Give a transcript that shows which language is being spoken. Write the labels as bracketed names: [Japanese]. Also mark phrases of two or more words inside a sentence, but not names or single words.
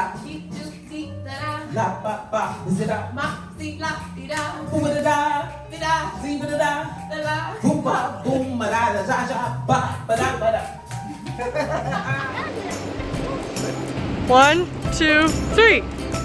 [English] La ba ba. Is it a ma? Si la di da. Boom da da. Di da. Si ba da da. Da la. Boom ba boom ba da da da da ba ba da ba da. 1, 2, 3.